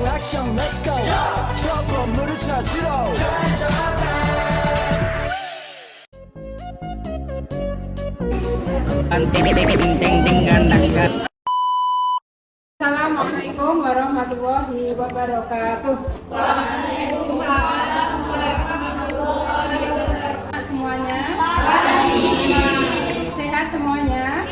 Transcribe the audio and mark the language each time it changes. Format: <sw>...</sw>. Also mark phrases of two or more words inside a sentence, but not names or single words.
<ko>미션</ko> <en>let's go</en> <ko>저 건물을 찾으러</ko> <ar>السلام عليكم ورحمة الله وبركاته.</ar> <id>Semuanya sehat semuanya.</id>